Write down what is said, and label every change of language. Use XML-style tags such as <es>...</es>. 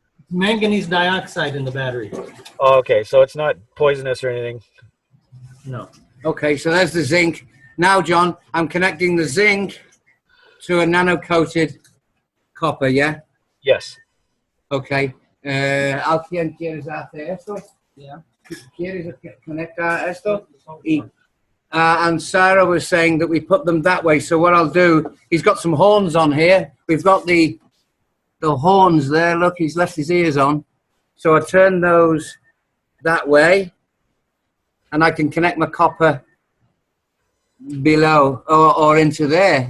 <en>Manganese dioxide in the battery. Oh, okay, so it's not poisonous or anything. No. Okay, so there's the zinc. Now, John, I'm connecting the zinc to a nano-coated copper, yeah? Yes. Okay.</en> <es>¿Alguien quiere hacer esto?</es> <en>Yeah.</en> <es>¿Quieres conectar esto?</es> <en>And Sarah was saying that we put them that way. So what I'll do, he's got some horns on here. We've got the horns there. Look, he's left his ears on. So I turn those that way, and I can connect my copper below or into there.</en>